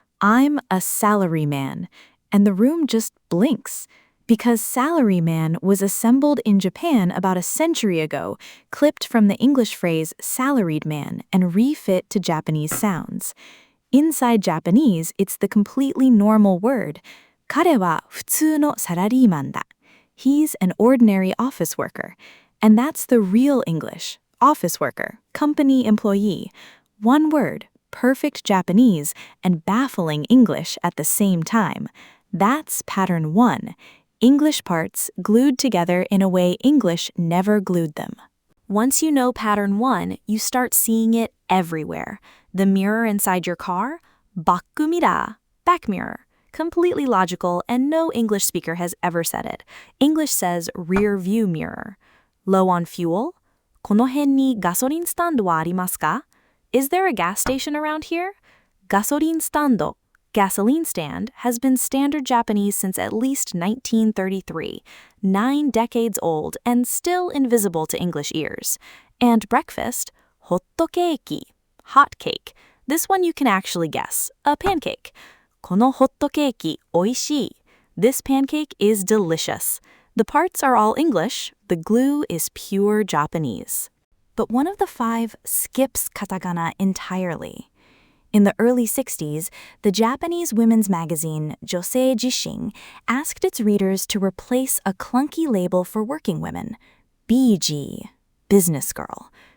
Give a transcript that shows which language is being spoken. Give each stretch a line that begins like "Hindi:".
English: I'm a salaryman. And the room just blinks. Because salaryman was assembled in Japan about a century ago, clipped from the English phrase salaried man and refit to Japanese sounds. Inside Japanese, it's the completely normal word.
Japanese: 彼は普通のサラリーマンだ.
English: He's an ordinary office worker. And that's the real English. Office worker, company employee. One word, perfect Japanese, and baffling English at the same time. That's pattern 1. English parts glued together in a way English never glued them. Once you know pattern 1, you start seeing it everywhere. The mirror inside your car? Baku mira, back mirror. Completely logical, and no English speaker has ever said it. English says rear view mirror. Low on fuel?
Japanese: この辺にガソリンスタンドはありますか?
English: Is there a gas station around here? ガソリンスタンド, gasoline stand, has been standard Japanese since at least 1933, 9 decades old and still invisible to English ears. And breakfast? ホットケーキ, hot cake. This one you can actually guess, a pancake.
Japanese: このホットケーキおいしい.
English: This pancake is delicious. The parts are all English, the glue is pure Japanese. But one of the 5 skips katakana entirely. In the early 60s, the Japanese women's magazine Josei Jishin asked its readers to replace a clunky label for working women, BG, business girl.